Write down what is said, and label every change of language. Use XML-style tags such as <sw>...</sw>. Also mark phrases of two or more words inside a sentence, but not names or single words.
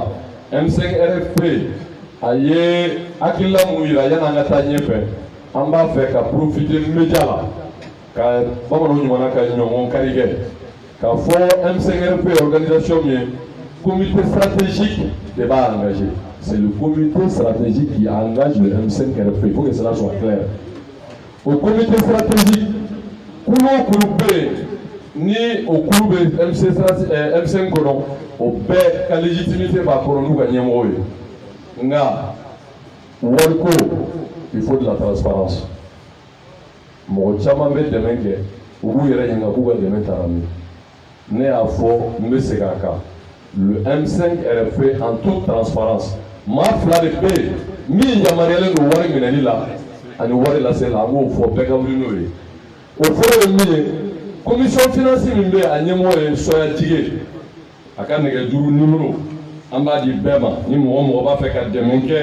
<bm>M5RFP a ye hakilila mun yira yanni an ka taa ɲɛfɛ an b'a fɛ ka profiter média la ka bamananw ɲɔgɔnna ka ɲɔgɔn kari kɛ k'a fɔ M5RFP organisation min ye</bm> <fr>comité stratégique</fr> <bm>de b'a engagé.</bm> <fr>C'est le comité stratégique qui engage le M5RFP. Il faut que cela soit clair. Au comité stratégique,</fr> <bm>ni au club M5 kono o bɛɛ ka légitimité b'a kɔrɔ n'u ka ɲɛmɔgɔ ye. Nka wariko</bm> <fr>il faut de la transparence.</fr> <bm>Mɔgɔ caman bɛ dɛmɛ kɛ u b'u yɛrɛ ɲininka k'u ka dɛmɛ taara min. Ne y'a fɔ n bɛ segin a kan.</bm> <fr>Le M5RFP en toute transparence.</fr> <bm>Maa fila de bɛ yen min yamaruyalen don wari minɛli la ani wari lase la an b'o fɔ bɛɛ ka wuli n'o ye. O fɔlɔ ye min ye</bm> <fr>commission financière</fr> <bm>min bɛ a ɲɛmɔgɔ ye Soya Tige a ka nɛgɛjuru numéro an b'a di bɛɛ ma ni mɔgɔ b'a fɛ ka dɛmɛ kɛ</bm>